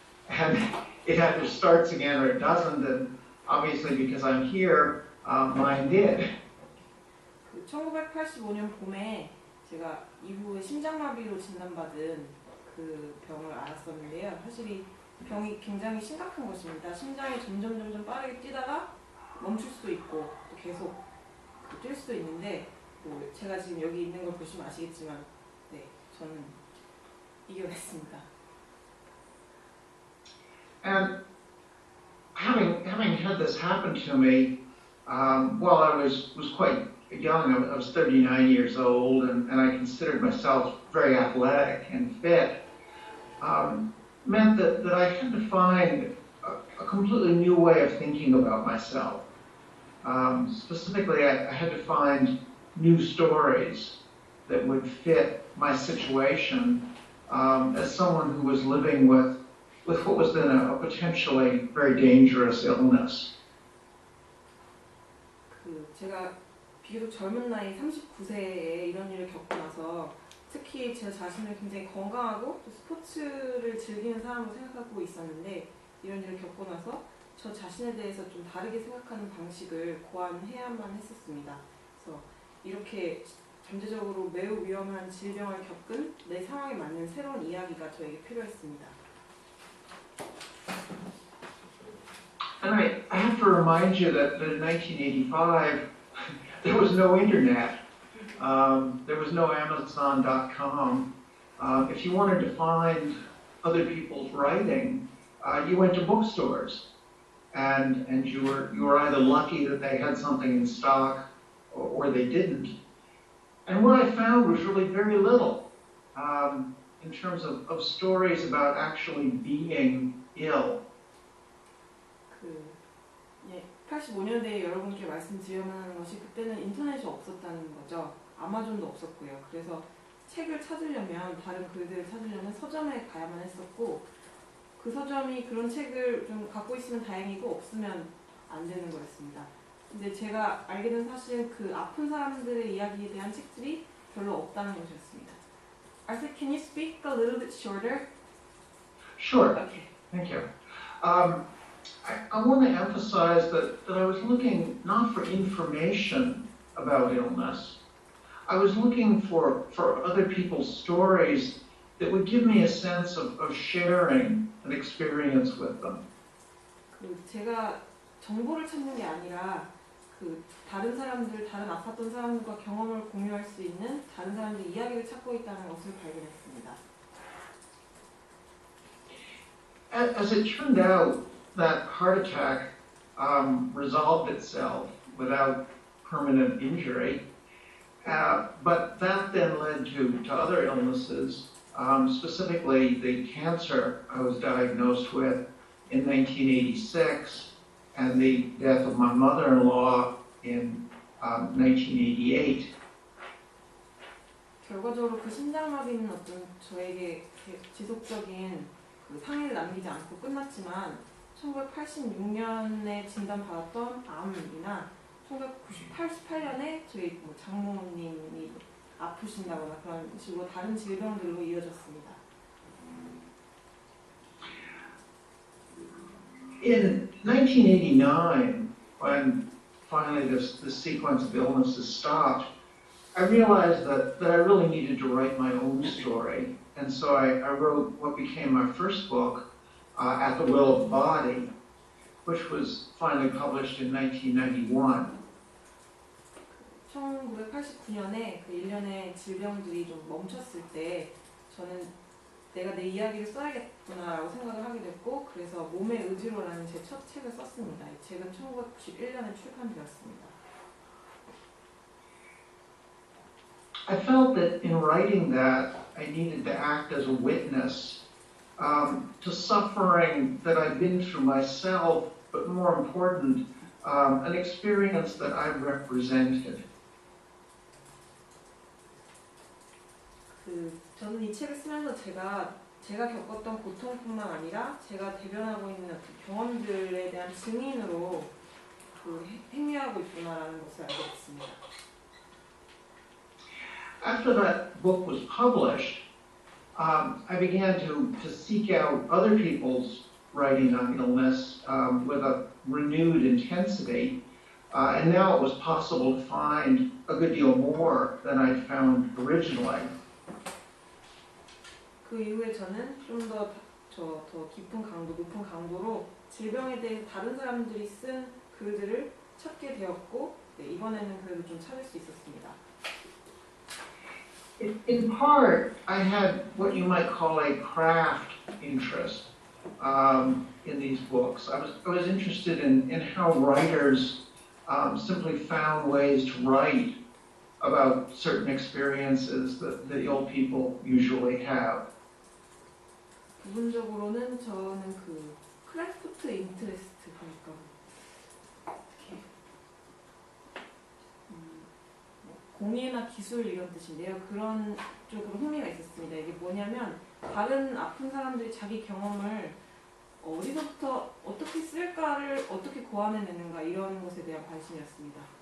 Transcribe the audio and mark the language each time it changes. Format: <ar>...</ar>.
<en>And it either starts again or it doesn't, and obviously because I'm here, mine did.</en> <ko>1985년 봄에 제가 이후에 심장마비로 진단받은 그 병을 앓았었는데요. 사실 이 병이 굉장히 심각한 것입니다. 심장이 점점 빠르게 뛰다가 멈출 수도 있고 또 계속 뛸 수도 있는데 뭐 제가 지금 여기 있는 걸 보시면 아시겠지만 네, 저는 이겨냈습니다.</ko> <en>And having had this happen to me while I was quite young, I was 39 years old, and I considered myself very athletic and fit, meant that I had to find a completely new way of thinking about myself. Specifically, I had to find new stories that would fit my situation as someone who was living with what was then a potentially very dangerous illness.</en> <ko>제가 비교적 젊은 나이 39세에 이런 일을 겪고 나서 특히 제 자신을 굉장히 건강하고 또 스포츠를 즐기는 사람으로 생각하고 있었는데 이런 일을 겪고 나서 저 자신에 대해서 좀 다르게 생각하는 방식을 고안해야만 했었습니다. 그래서 이렇게 잠재적으로 매우 위험한 질병을 겪은 내 상황에 맞는 새로운 이야기가 저에게 필요했습니다.</ko> <en>And I have to remind you that in 1985, there was no internet. There was no Amazon.com. If you wanted to find other people's writing, you went to bookstores, and you were either lucky that they had something in stock, or they didn't. And what I found was really very little in terms of stories about actually being ill.</en> <ko>85년대에 여러분께 말씀드려야만 하는 것이 그때는 인터넷이 없었다는 거죠. 아마존도 없었고요. 그래서 책을 찾으려면 다른 글들을 찾으려면 서점에 가야만 했었고 그 서점이 그런 책을 좀 갖고 있으면 다행이고 없으면 안 되는 거였습니다. 근데 제가 알게 된 사실은 그 아픈 사람들의 이야기에 대한 책들이 별로 없다는 것이었습니다.</ko> <en>Arthur, can you speak a little bit shorter? Sure. Okay. Thank you. I want to emphasize that I was looking not for information about illness. I was looking for other people's stories that would give me a sense of sharing an experience with them.</en> <ko>제가 정보를 찾는 게 아니라 그 다른 사람들, 다른 아팠던 사람들과 경험을 공유할 수 있는 다른 사람들의 이야기를 찾고 있다는 것을 발견했습니다.</ko> <en>As it turned out, that heart attack resolved itself without permanent injury, but that then led to other illnesses, specifically the cancer I was diagnosed with in 1986 and the death of my mother-in-law in 1988.</en> <ko>결과적으로 그 심장마비는 어떤 저에게 지속적인 그 상해를 남기지 않고 끝났지만 1986년에 진단받았던 암이나 1998년에 저희 뭐 장모님이 아프신다거나 그런 식으로 다른 질병들로 이어졌습니다.</ko> <en>In 1989, when finally this sequence of illnesses stopped, I realized that I really needed to write my own story. And so I wrote what became my first book, At the Will of the Body, which was finally published in 1991.</en> <ko>1989년에 그 일련의 질병들이 좀 멈췄을 때 저는 내가 내 이야기를 써야겠구나라고 생각을 하게 됐고 그래서 몸의 의지로라는 제 첫 책을 썼습니다. 이 책은 1991년에 출간되었습니다.</ko> <en>I felt that in writing that, I needed to act as a witness to suffering that I'd been through myself, but more important, an experience that I represented.</en> <ko>저는 이 책을 쓰면서 제가 겪었던 고통뿐만 아니라 제가 대변하고 있는 어떤 경험들에 대한 증인으로 행위하고 있구나라는 것을 알게 됐습니다.</ko> <en>After that book was published, I began to seek out other people's writing on illness with a renewed intensity, and now it was possible to find a good deal more than I'd found originally.</en> <ko>그 이후에 저는 좀 더 깊은 강도, 높은 강도로 질병에 대해 다른 사람들이 쓴 글들을 찾게 되었고 이번에는 그래도 좀 찾을 수 있었습니다.</ko> <en>In part, I had what you might call a craft interest in these books. I was interested in how writers simply found ways to write about certain experiences that ill people usually have.</en> <ko>부분적으로는 저는 그 크래프트 인트레스트 그러니까 어떻게 공예나 기술 이런 뜻인데요. 그런 쪽으로 흥미가 있었습니다. 이게 뭐냐면 다른 아픈 사람들이 자기 경험을 어디서부터 어떻게 쓸까를 어떻게 고안해내는가 이런 것에 대한 관심이었습니다.</ko>